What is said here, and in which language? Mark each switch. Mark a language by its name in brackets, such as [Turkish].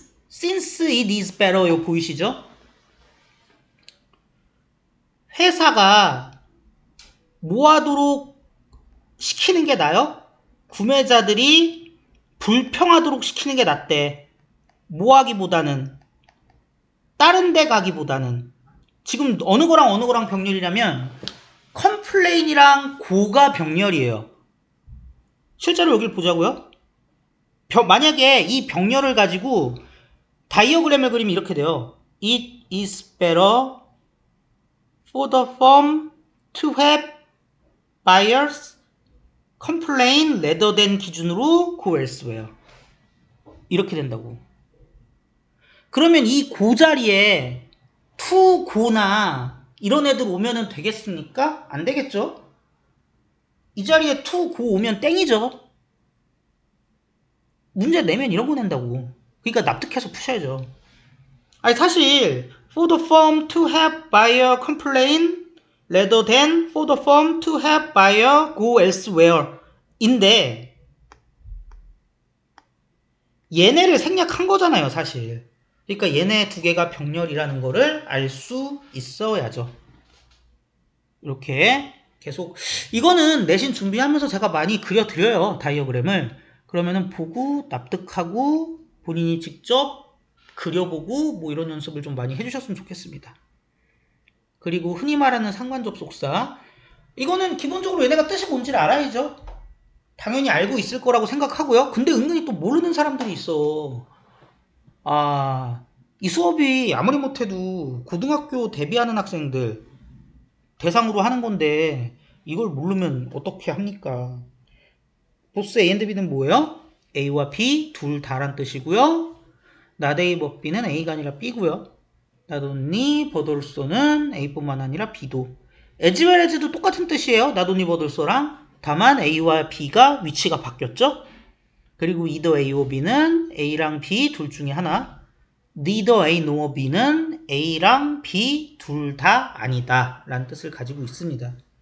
[English] Since it is better, [Korean] 이거 보이시죠? 회사가 뭐 하도록 시키는 게 나아요? 구매자들이 불평하도록 시키는 게 낫대. 뭐 하기보다는, 다른 데 가기보다는. 지금 어느 거랑 병렬이라면 컴플레인이랑 고가 병렬이에요. 실제로 여기를 보자고요. 만약에 이 병렬을 가지고 다이어그램을 그리면 이렇게 돼요. [English] It is better for the firm to have buyers complain rather than [Korean] 기준으로 [English] go elsewhere. [Korean] 이렇게 된다고. 그러면 이 고 자리에 to go나 이런 애들 오면은 되겠습니까? 안 되겠죠? 이 자리에 to go 오면 땡이죠. 문제 내면 이런 거 낸다고. 그러니까 납득해서 푸셔야죠. 아니 사실 [English] for the firm to have buyer complain rather than for the firm to have buyer go elsewhere [Korean] 인데 얘네를 생략한 거잖아요 사실. 그러니까 얘네 두 개가 병렬이라는 거를 알 수 있어야죠. 이렇게 계속 이거는 내신 준비하면서 제가 많이 그려드려요. 다이어그램을. 그러면은 보고 납득하고 본인이 직접 그려보고 뭐 이런 연습을 좀 많이 해주셨으면 좋겠습니다. 그리고 흔히 말하는 상관접속사 이거는 기본적으로 얘네가 뜻이 뭔지를 알아야죠. 당연히 알고 있을 거라고 생각하고요. 근데 은근히 또 모르는 사람들이 있어. 이 수업이 아무리 못해도 고등학교 데뷔하는 학생들 대상으로 하는 건데 이걸 모르면 어떻게 합니까? 보스 A&B는 뭐예요? A와 B 둘 다란 뜻이고요. not A but B는 A가 아니라 B고요. not only but also는 A뿐만 아니라 B도. as well as도 똑같은 뜻이에요. not only but also랑. 다만 A와 B가 위치가 바뀌었죠. 그리고 either A or B는 A랑 B 둘 중에 하나. neither A nor B는 A랑 B 둘 다 아니다 라는 뜻을 가지고 있습니다.